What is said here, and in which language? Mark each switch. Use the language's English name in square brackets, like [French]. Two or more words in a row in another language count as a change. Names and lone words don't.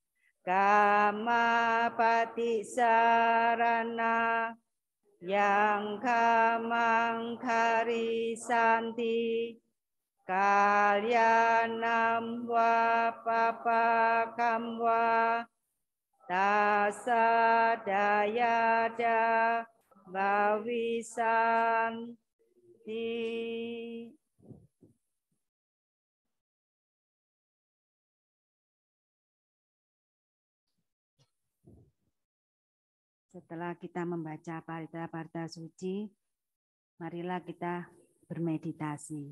[Pali] Kama Patisarana Yang Kamang Karisanti Kalyanam Wapapakam Wa Tasa Dayada Bawisanti. [Indonesian] Setelah kita membaca parita-parita suci, marilah kita bermeditasi.